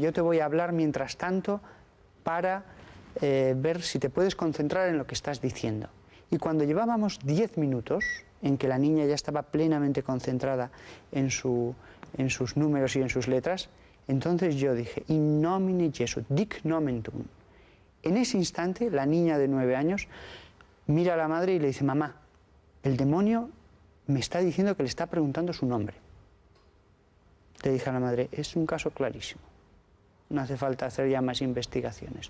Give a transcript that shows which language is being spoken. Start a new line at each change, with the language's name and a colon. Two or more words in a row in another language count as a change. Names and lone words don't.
Spanish: Yo te voy a hablar mientras tanto para ver si te puedes concentrar en lo que estás diciendo. Y cuando llevábamos 10 minutos en que la niña ya estaba plenamente concentrada en sus números y en sus letras, entonces yo dije,
Latin: in nomine Jesu, dic nomen tuum.
Spanish: En ese instante, la niña de 9 años mira a la madre y le dice, mamá, el demonio me está diciendo que le está preguntando su nombre. Le dije a la madre, es un caso clarísimo, no hace falta hacer ya más investigaciones.